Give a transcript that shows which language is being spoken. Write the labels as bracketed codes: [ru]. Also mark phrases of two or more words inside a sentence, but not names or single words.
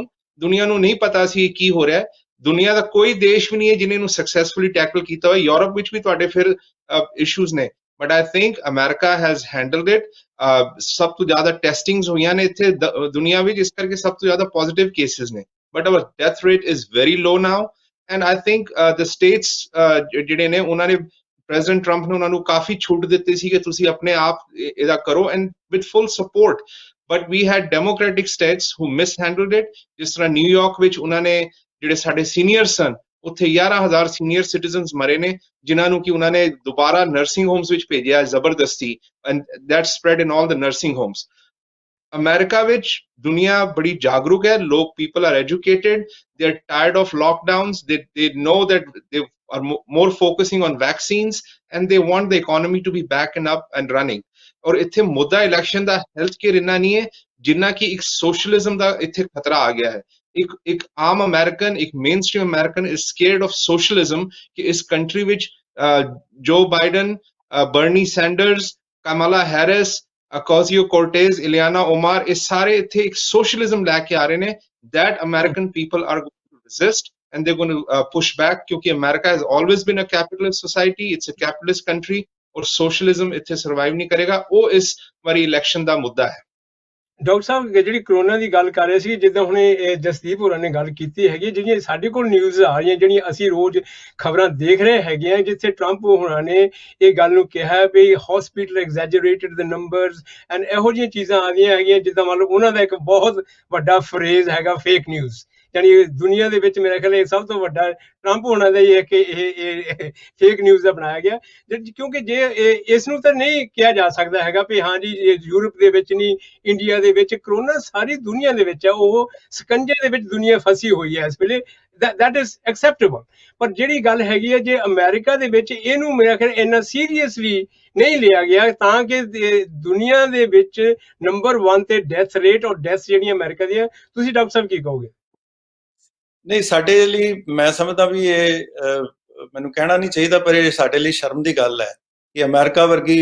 [pa] ਦੁਨੀਆ ਨੂੰ ਨਹੀਂ ਪਤਾ ਸੀ ਕੀ ਹੋ ਰਿਹਾ ਹੈ। ਦੁਨੀਆ ਦਾ ਕੋਈ ਦੇਸ਼ ਵੀ ਨਹੀਂ ਹੈ ਜਿਹਨੇ ਇਹਨੂੰ [en] successfully tackle [pa] ਕੀਤਾ ਹੋਇਆ। ਯੂਰਪ ਵਿੱਚ ਵੀ ਤੁਹਾਡੇ ਫਿਰ ਇਸ਼ੂਜ਼ ਨੇ, [en] but I think America has handled it. [pa] ਸਭ ਤੋਂ ਜ਼ਿਆਦਾ ਟੈਸਟਿੰਗਸ ਹੋਈਆਂ ਨੇ ਇੱਥੇ ਦੁਨੀਆ ਵਿੱਚ, ਇਸ ਕਰਕੇ ਸਭ ਤੋਂ ਜ਼ਿਆਦਾ [en] positive cases [pa] ਨੇ। [en] but our death rate is very low now, and I think the states [pa] ਜਿਹੜੇ ਨੇ ਉਹਨਾਂ ਨੇ ਪ੍ਰੈਜ਼ੀਡੈਂਟ ਟਰੰਪ ਨੇ ਉਹਨਾਂ ਨੂੰ ਕਾਫੀ ਛੂਟ ਦਿੱਤੀ ਸੀ ਕਿ ਤੁਸੀਂ ਆਪਣੇ ਆਪ ਇਹਦਾ ਕਰੋ, [en] and with full support, but we had democratic states who mishandled it। [pa] ਜਿਸ ਤਰ੍ਹਾਂ ਨਿਊਯਾਰਕ ਵਿੱਚ ਉਹਨਾਂ ਨੇ ਜਿਹੜੇ ਸਾਡੇ ਸੀਨੀਅਰ ਸਨ, ਉੱਥੇ 11,000 [en] senior citizens [pa] ਮਰੇ ਨੇ, ਜਿਨ੍ਹਾਂ ਨੂੰ ਕਿ ਉਹਨਾਂ ਨੇ ਦੁਬਾਰਾ [en] nursing homes [pa] ਵਿੱਚ ਭੇਜਿਆ ਜ਼ਬਰਦਸਤੀ, [en] and that spread in all the nursing homes। [pa] ਅਮਰੀਕਾ ਵਿੱਚ ਦੁਨੀਆ ਬੜੀ ਜਾਗਰੂਕ ਹੈ। ਲੋਕ, [en] people are educated, they are tired of lockdowns, they know that they are more focusing on vaccines, and they want the economy to be back and up and running। [pa] ਔਰ ਇੱਥੇ ਮੁੱਦਾ ਇਲੈਕਸ਼ਨ ਦਾ [en] health care [pa] ਇੰਨਾ ਨਹੀਂ ਹੈ ਜਿੰਨਾ ਕਿ ਇੱਕ ਸੋਸ਼ਲਿਜ਼ਮ ਦਾ ਇੱਥੇ ਖਤਰਾ ਆ ਗਿਆ ਹੈ। ਇੱਕ ਆਮ ਅਮਰੀਕਨ, ਇੱਕ [en] main stream American is scared of socialism [pa] ਕਿ ਇਸ ਕੰਟਰੀ ਵਿੱਚ ਜੋ ਬਾਈਡਨ, ਬਰਨੀ ਸੈਂਡਰਸ, ਕਮਲਾ ਹੈਰਿਸ, ਅਕੋਜ਼ੀਓ ਕੋਰਟੇਜ਼, ਇਲੀਆਨਾ ਓਮਾਰ, ਇਹ ਸਾਰੇ ਇੱਥੇ ਇੱਕ ਸੋਸ਼ਲਿਜ਼ਮ ਲੈ ਕੇ ਆ ਰਹੇ ਨੇ। [en] that American people are going to resist, and they're going to push back, ਕਿਉਂਕਿ America has always been a capitalist society, it's a capitalist country, [pa] ਔਰ socialism ਇੱਥੇ ਸਰਵਾਈਵ ਨਹੀਂ ਕਰੇਗਾ। ਉਹ ਇਸ ਵਾਰੀ ਇਲੈਕਸ਼ਨ ਦਾ ਮੁੱਦਾ ਹੈ। ਡਾਕਟਰ ਸਾਹਿਬ, ਜਿਹੜੀ ਕਰੋਨਾ ਦੀ ਗੱਲ ਕਰ ਰਹੇ ਸੀ, ਜਿੱਦਾਂ ਹੁਣ ਜਸਦੀਪ ਹੋਰਾਂ ਨੇ ਗੱਲ ਕੀਤੀ ਹੈਗੀ, ਜਿਹੜੀਆਂ ਸਾਡੇ ਕੋਲ ਨਿਊਜ਼ ਆ ਰਹੀਆਂ, ਜਿਹੜੀਆਂ ਅਸੀਂ ਰੋਜ਼ ਖਬਰਾਂ ਦੇਖ ਰਹੇ ਹੈਗੇ ਆ, ਜਿੱਥੇ ਟਰੰਪ ਹੋਰਾਂ ਨੇ ਇਹ ਗੱਲ ਨੂੰ ਕਿਹਾ ਵੀ [en] hospital exaggerated the numbers, and [pa] ਇਹੋ ਜਿਹੀਆਂ ਚੀਜ਼ਾਂ ਆਉਂਦੀਆਂ ਹੈਗੀਆਂ ਜਿੱਦਾਂ ਮੰਨ ਲਓ ਉਹਨਾਂ ਦਾ ਇੱਕ ਬਹੁਤ ਵੱਡਾ ਫਰੇਜ਼ ਹੈਗਾ [en] fake news. [pa] ਯਾਨੀ ਦੁਨੀਆ ਦੇ ਵਿੱਚ ਮੇਰੇ ਖਿਆਲ ਇਹ ਸਭ ਤੋਂ ਵੱਡਾ ਟਰੰਪ ਹੋਣਾ ਦਾ ਹੀ ਹੈ ਕਿ ਇਹ [en] fake news [pa] ਦਾ ਬਣਾਇਆ ਗਿਆ। ਕਿਉਂਕਿ ਜੇ ਇਸ ਨੂੰ ਤਾਂ ਨਹੀਂ ਕਿਹਾ ਜਾ ਸਕਦਾ ਹੈਗਾ ਵੀ ਹਾਂ ਜੀ ਯੂਰਪ ਦੇ ਵਿੱਚ ਨਹੀਂ, ਇੰਡੀਆ ਦੇ ਵਿੱਚ ਕਰੋਨਾ ਸਾਰੀ ਦੁਨੀਆ ਦੇ ਵਿੱਚ ਹੈ, ਉਹ ਸਕੰਜੇ ਦੇ ਵਿੱਚ ਦੁਨੀਆ ਫਸੀ ਹੋਈ ਹੈ ਇਸ ਵੇਲੇ, [en] that is acceptable। [pa] ਪਰ ਜਿਹੜੀ ਗੱਲ ਹੈਗੀ ਹੈ, ਜੇ ਅਮਰੀਕਾ ਦੇ ਵਿੱਚ ਇਹਨੂੰ ਮੇਰਾ ਖਿਆਲ ਇੰਨਾ ਸੀਰੀਅਸਲੀ ਨਹੀਂ ਲਿਆ ਗਿਆ, ਤਾਂ ਕਿ ਦੁਨੀਆ ਦੇ ਵਿੱਚ ਨੰਬਰ 1 ਤੇ [en] death rate [pa] ਔਰ ਡੈਥ ਜਿਹੜੀਆਂ ਅਮਰੀਕਾ ਦੀਆਂ, ਤੁਸੀਂ ਡਾਕਟਰ ਸਾਹਿਬ ਕੀ ਕਹੋਗੇ? ਨਹੀਂ, ਸਾਡੇ ਲਈ ਮੈਂ ਸਮਝਦਾ ਵੀ ਇਹ ਮੈਨੂੰ ਕਹਿਣਾ ਨਹੀਂ ਚਾਹੀਦਾ, ਪਰ ਇਹ ਸਾਡੇ ਲਈ ਸ਼ਰਮ ਦੀ ਗੱਲ ਹੈ ਕਿ ਅਮਰੀਕਾ ਵਰਗੀ